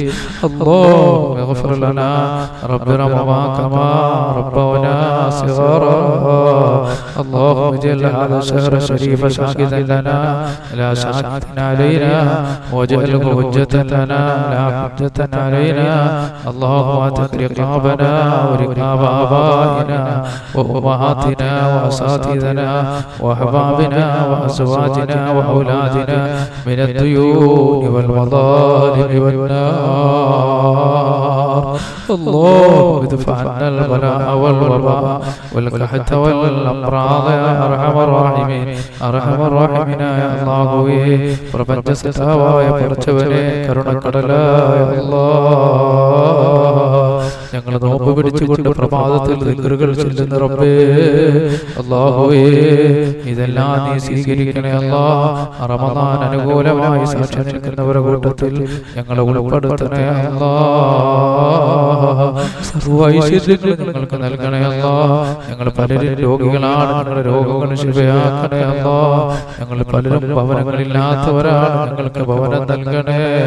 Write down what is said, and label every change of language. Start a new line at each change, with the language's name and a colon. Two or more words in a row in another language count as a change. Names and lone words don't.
Arabic: اللهم اغفر لنا رب رحمنا كما ربنا صغارا اللهم اجعل هذا الشهر الشريف شاهدا لنا لا شاهدا علينا واجعله حجة لنا لا حجة علينا اللهم اتق رقابنا ورقاب آبائنا وأمهاتنا وأساتذتنا وأحبابنا وأزواجنا وأولادنا من الديون والمظالم والنار اللهم ادفع عنا البلاء والوباء والقحط والأمراض يا أرحم الراحمين أرحم الراحمين يا الله
Malayalam: പ്രപഞ്ച സത്താവായ പടച്ചവനെ കരുണക്കടലായ അല്ലാഹ് ഞങ്ങൾ നോമ്പ് പിടിച്ചുകൊണ്ട് പ്രഭാതത്തിൽ ദിക്റുകൾ ചൊല്ലുന്ന റബ്ബേ അല്ലാഹുവേ ഇതെല്ലാം നീ സ്വീകരിക്കണേ അല്ലാഹ് റമദാൻ അനുകൂലമായി സാക്ഷി നിൽക്കുന്നവരുടെ കൂട്ടത്തിൽ ഞങ്ങളെ ഉൾപ്പെടുത്തണേ അല്ലാഹ് സർവ്വ ഐശ്വര്യങ്ങളും ഞങ്ങൾക്ക് നൽകണേ അല്ലാഹ് ഞങ്ങൾ പലരും രോഗികളാണ് ഞങ്ങളുടെ രോഗങ്ങൾ ശിഫയാക്കണേ അല്ലാഹ് ഞങ്ങൾ പലരും ഭവനങ്ങളില്ലാത്തവരാണ് ഞങ്ങൾക്ക് ഭവനം നൽകണേ